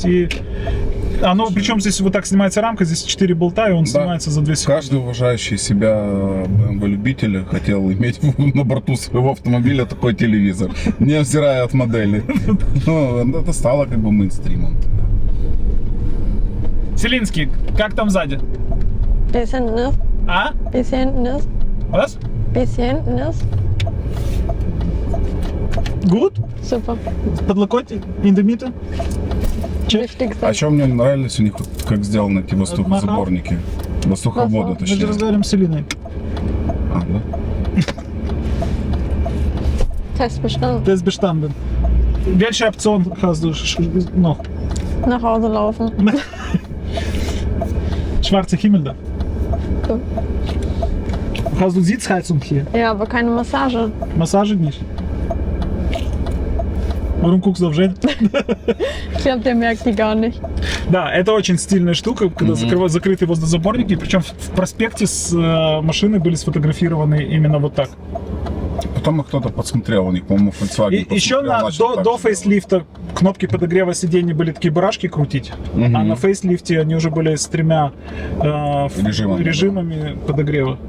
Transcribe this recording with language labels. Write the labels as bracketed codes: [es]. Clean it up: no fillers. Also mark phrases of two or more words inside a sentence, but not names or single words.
[ru] И оно, причем здесь вот так снимается рамка, здесь 4 болта, и он снимается за 2 секунды. Каждый уважающий себя BMW-любитель хотел иметь на борту своего автомобиля такой телевизор, не взирая от модели. Ну, это стало как бы мейнстримом. Селинский, как там сзади? [de] Bisschen nass. [ru] А? [de] Bisschen nass. Was? Bisschen nass. Good? Super. [ru] Подлокотник? Индемита? [de] Wichtigste. [ru] А еще мне нравились у них, вот, как сделаны эти воздухозаборники. Воздуховоды, Мы же точнее. разговариваем с Селиной. А, да? [de] Test bestanden. Без bestanden. Welche Option hast du noch? Nach Hause laufen. Schwarzer Himmel da. Cool. Hast du Sitzheizung hier? Ja, aber keine Massage. Массажи nicht? Warum guckst du auf Жень? Ich glaube, der merkt die gar nicht. [ru] Да, это очень стильная штука, когда закрытые воздухозаборники. Причем в проспекте с машины были сфотографированы именно вот так. Потом их кто-то подсмотрел, у них, по-моему, Volkswagen И еще до фейслифта кнопки подогрева сидений были такие барашки крутить, а на фейслифте они уже были с 3 режимами подогрева.